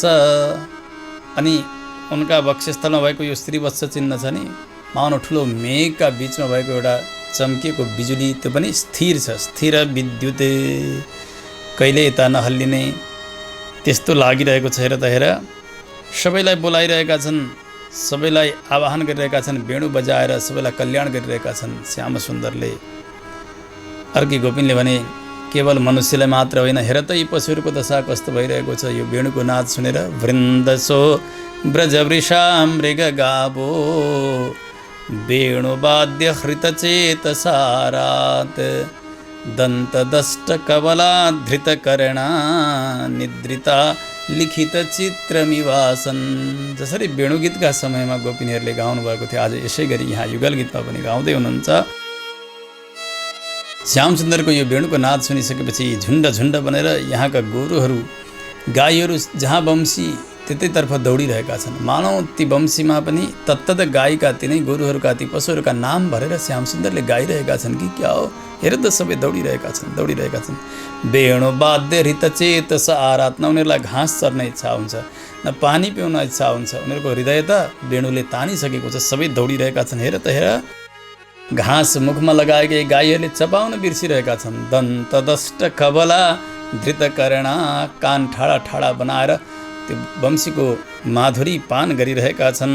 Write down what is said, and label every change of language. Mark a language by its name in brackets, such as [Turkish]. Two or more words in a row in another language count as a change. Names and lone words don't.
[Nepali] अनि उनका वक्षस्थलमा भएको यो श्रीवत्स चिन्ह छ नि, माउन ठुलो मेघका बिचमा भएको एउटा चम्किएको बिजुली, त्यो पनि स्थिर छ, स्थिर विद्युत, कहिले यता नहल्लिने, त्यस्तो लागिरहेको छ। हेर त हेर। सबैलाई बोलाइरहेका छन्, सबैलाई आवाहन गरिरहेका छन्, वेणु बजाएर सबैलाई कल्याण गरिरहेका छन् श्याम सुन्दरले। अर्की गोपिनले भने, केवल मनुष्यलाई मात्र होइन, हेर त यी पशुहरूको दशा कस्तो भइरहेको छ। यो वेणुको नाद सुनेर [Sanskrit] वृन्दसो ब्रजवृषा मृग गावो वेणुवाद्य हृतचेतसारात् दन्तदष्ट कवलाधृतकर्णा निद्रिता लिखित चित्रमिवासन। [Nepali] जसरी वेणुगीतका समयमा गोपिनीहरूले गाउनु भएको थियो, आज यसै गरी यहाँ युगल गीतमा पनि गाउँदै हुनुहुन्छ। श्याम सुन्दरको यो वेणुको नाद सुनिसकेपछि झुन्ड झुन्ड बनेर यहाँका गोरुहरू गाईहरू जहाँ वंशी त्यतैतर्फ दौडिरहेका छन्। मानौ ती वंशीमा पनि तत्तत गाईका तिनै गोरुहरूका ती पशुहरूका नाम भरेर श्याम सुन्दरले गाइरहेका छन् कि क्या हो। हेर त सबै दौडिरहेका छन्। [Sanskrit] वेणु वाद्य हृत चेत स आरात्न। [Nepali] उनीहरूलाई घाँस चर्ने इच्छा हुन्छ, न पानी पिउन इच्छा हुन्छ। उनीहरूको हृदय त वेणुले तानिसकेको छ, सबै दौडिरहेका छन्। हेर त हेर, घाँस मुखमा लगाएकै गाईहरूले चपाउन बिर्सिरहेका छन्। [Sanskrit] दन्त दष्ट कबला धृतकर्णा, [Nepali] कान ठाडा ठाडा बनाएर त्यो वंशीको माधुरी पान गरिरहेका छन्।